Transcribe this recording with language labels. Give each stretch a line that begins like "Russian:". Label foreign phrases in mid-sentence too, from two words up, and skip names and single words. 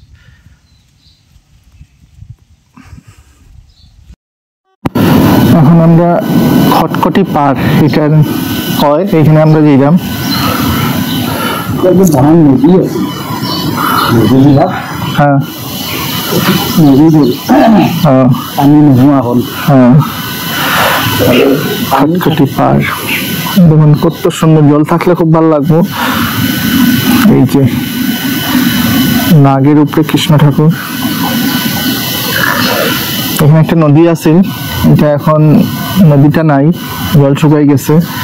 Bangla: এখন আমরা খটখটি পার এটা হয়, এখানে আমরা যাইলাম।
Assamese: হ্যাঁ পানি নোহোৱা হ'ল।
Bangla: হ্যাঁ খটখটি পার দেখুন কত সুন্দর, জল থাকলে খুব ভালো লাগবে। এই যে নাগের উপরে কৃষ্ণ ঠাকুর, এখানে একটা নদী আছে, এটা এখন নদীটা নাই, জল শুকাই গেছে।